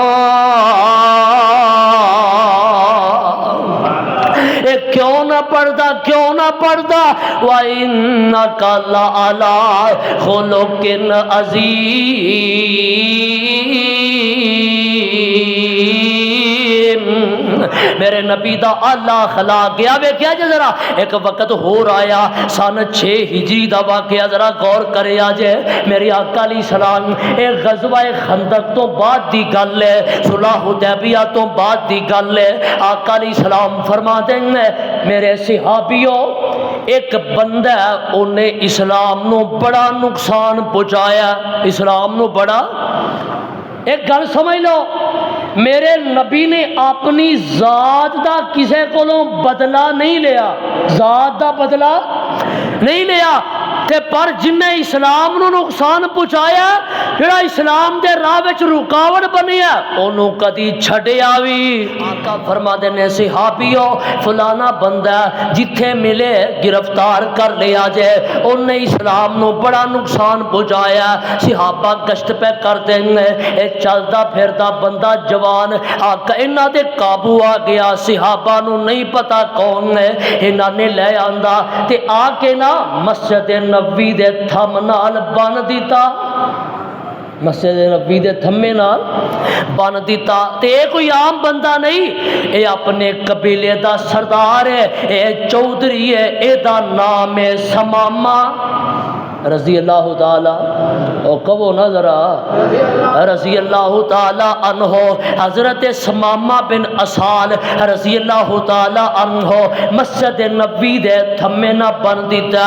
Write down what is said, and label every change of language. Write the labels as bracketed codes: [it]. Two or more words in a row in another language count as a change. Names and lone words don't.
[pa] کیوں نہ پڑھدا [ar] وَإِنَّكَ لَعَلَىٰ خُلُقٍ عَظِيمٍ [pa] میرے نبی دا اعلیٰ اخلاق گیا وے کیا جے ذرا ایک وقت ہو رہا سن 6 ہجری دا واقعہ ذرا غور کرے آجے میری آقا [ar] علیہ السلام [pa] ایک غزوہ خندق تو بعد دی گل ہے صلح حدیبیہ تو بعد دی گل ہے آقا [ar] علیہ السلام [pa] فرما دیں میرے صحابیوں ایک بندہ ہے انہیں اسلام نو بڑا نقصان پہنچایا اسلام نو بڑا ایک گل سمجھ لو میرے نبی نے اپنی ذات دا کسے کولوں بدلہ نہیں لیا ذات دا بدلہ نہیں لیا تے پر جن نے اسلام نو نقصان پہنچایا جڑا اسلام دے راہ وچ رکاوٹ بنیا اونوں کدی چھڈیا وی آقا فرما دے نے صحابیو فلانا بندہ جتھے ملے گرفتار کر لیا جے اونے اسلام نو بڑا نقصان پہنچایا صحابہ گشت پہ کر دیں اے چلدا پھردا بندہ جوان آقا انہاں دے قابو آ گیا صحابہ نو نہیں پتا کون ہے انہاں نے لے آندا تے آ کے نا مسجد نبی دے تھم نال بن دیتا مسجد نبی دے تھمے نال بن دیتا تے کوئی عام بندہ نہیں اے اپنے قبیلے دا سردار ہے اے چودھری ہے اے دا نام ہے سمامہ [ar] رضی اللہ تعالی [pa] او کہو نا ذرا [ar] رضی اللہ تعالی عنہ [pa] حضرت سمامہ بن اسال [ar] رضی اللہ تعالی عنہ [pa] مسجد نبی دے تھمے نہ بن دیتا